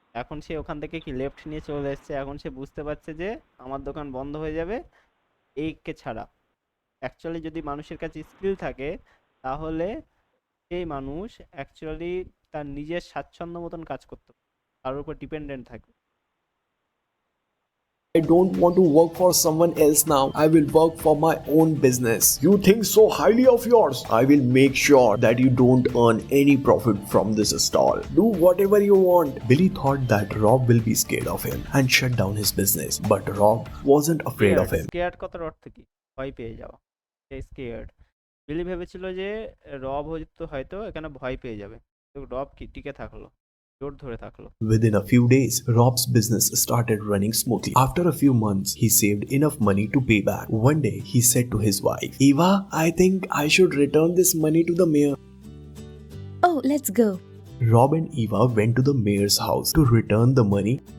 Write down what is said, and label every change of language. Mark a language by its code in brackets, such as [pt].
[bn] এখন সে ওখান থেকে কি লেফট নিয়ে চলে এসছে, এখন সে বুঝতে পারছে যে আমার দোকান বন্ধ হয়ে যাবে এইকে ছাড়া। অ্যাকচুয়ালি যদি মানুষের কাছে স্কিল থাকে তাহলে সেই মানুষ অ্যাকচুয়ালি তার নিজের স্বাচ্ছন্দ্য মতন কাজ করতে পারে, তার উপর ডিপেন্ডেন্ট থাকে। [en] I don't want to work for someone else now. I will work for my own business. You think so highly of yours. I will make sure that you don't earn any profit from this stall. Do whatever you want. Billy thought that Rob will be scared of him and shut down his business. But Rob wasn't afraid of him. [bn] Scared কথার অর্থ কি? ভয় পেয়ে যাওয়া, scared. বিলি ভেবেছিল যে রব হয়তো এখানে ভয় পেয়ে যাবে, তো রব কি টিকে থাকলো, জোর ধরে থাকলো। [en] Within a few days, Rob's business started running smoothly. After a few months, he saved enough money to pay back. One day, he said to his wife, Eva, I think I should return this money to the mayor. Oh, let's go. Rob and Eva went to the mayor's house to return the money.